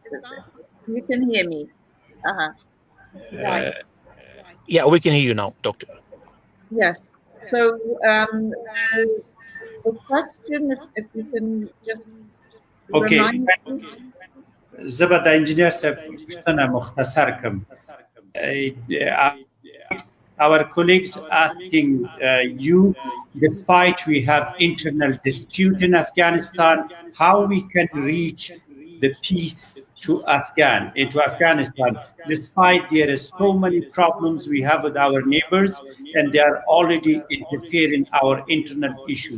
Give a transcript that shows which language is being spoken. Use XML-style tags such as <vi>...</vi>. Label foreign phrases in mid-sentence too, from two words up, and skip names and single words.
<en>You can hear me. Right. Yeah, we can hear you now, Doctor. Yes. So the question, if you can just Okay. remind me.</en> <ps>زبد engineer صاحب پوښتنه مختصر کم.</ps> <en>Our colleagues asking you, despite we have internal dispute in Afghanistan, how we can reach the peace into Afghanistan, despite there is so many problems we have with our neighbors and they are already interfering our internal issues.</en>